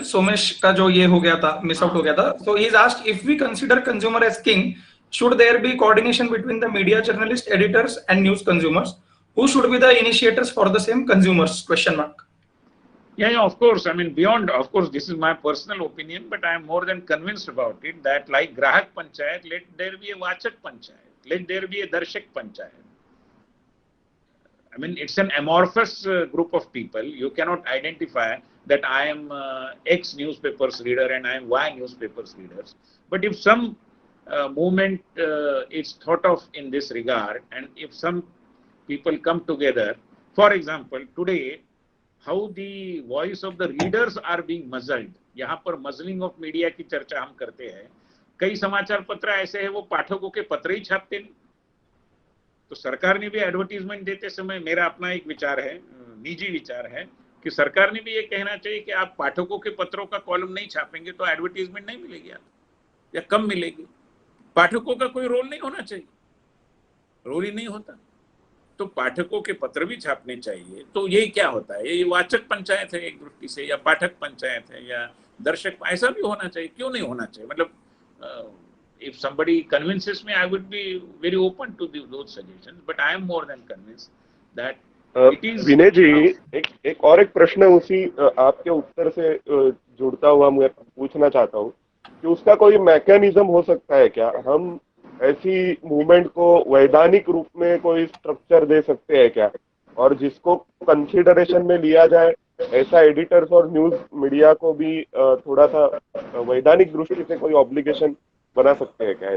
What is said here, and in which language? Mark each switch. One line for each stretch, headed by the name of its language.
Hindi: Somesh का जो ये हो गया था, miss out हो गया था.
English: So he's asked, if we consider consumer as king, should there be coordination between the media journalists, editors, and news consumers? Who should be the initiators for the same consumers? Question mark. Yeah, of course. I mean, beyond, of course, this is my personal opinion, but I am more than convinced about it that like Grahak Panchayat, let there be a Vachak Panchayat, let there be a Darshak Panchayat. I mean, it's an amorphous group of people. You cannot identify that I am X newspapers reader and I am Y newspapers readers. But if some movement is thought of in this regard, and if some people come together, for example, today, how the voice of the readers are being muzzled,
Hindi: यहाँ पर muzzling of media की चर्चा हम करते हैं। कई समाचार पत्र ऐसे हैं वो पाठकों के पत्र ही छापते नहीं। तो सरकार ने भी एडवर्टीजमेंट देते समय, मेरा अपना एक विचार है, निजी विचार है, कि सरकार ने भी ये कहना चाहिए कि आप पाठकों के पत्रों का कॉलम नहीं छापेंगे तो एडवर्टीजमेंट नहीं मिलेगी आपको, या कम मिलेगी। पाठकों का कोई रोल नहीं होना चाहिए, रोल ही नहीं होता, तो पाठकों के पत्र भी छापने चाहिए। तो ये क्या होता है, ये वाचक पंचायत है एक दृष्टि से, या पाठक पंचायत है, या दर्शक, ऐसा भी होना चाहिए। क्यों नहीं होना चाहिए?
English: मतलब if somebody convinces me, I would be very open to those suggestions, but I am more than convinced that it is.
Hindi: विनय जी, एक और एक प्रश्न उसी आपके उत्तर से जुड़ता हुआ मैं पूछना चाहता हूँ कि उसका कोई मैकेनिज्म हो सकता है क्या? हम ऐसी मूवमेंट को वैधानिक रूप में कोई स्ट्रक्चर दे सकते हैं क्या, और जिसको कंसिडरेशन में लिया जाए, ऐसा एडिटर्स और न्यूज मीडिया को भी थोड़ा सा वैधानिक दृष्टि से कोई ऑब्लिगेशन बना सकते हैं क्या?